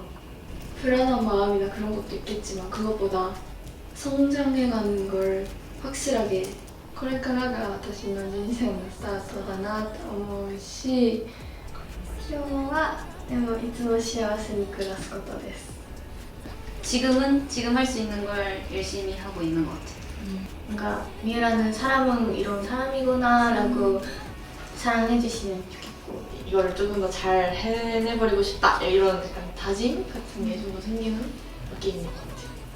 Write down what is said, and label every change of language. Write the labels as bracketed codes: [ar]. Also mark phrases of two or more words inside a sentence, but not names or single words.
[ko] 불안한 마음이나 그런 것도 있겠지만 그것보다 성장해가는 걸 확실하게 [ja] これからが私の人生のスタートだなと思うし、今日はでもいつも幸せに暮らすことです。 [ko] 지금은 지금 할 수 있는 걸 열심히 하고 있는 것 같아요. 뭔가 미우라는 사람은 이런 사람이구나 라고 사랑해주시면 좋겠고, 이거를 조금 더 잘 해내버리고 싶다 이런 약간 다짐 같은 게 좀 더 생기는 게임인 것 같아요.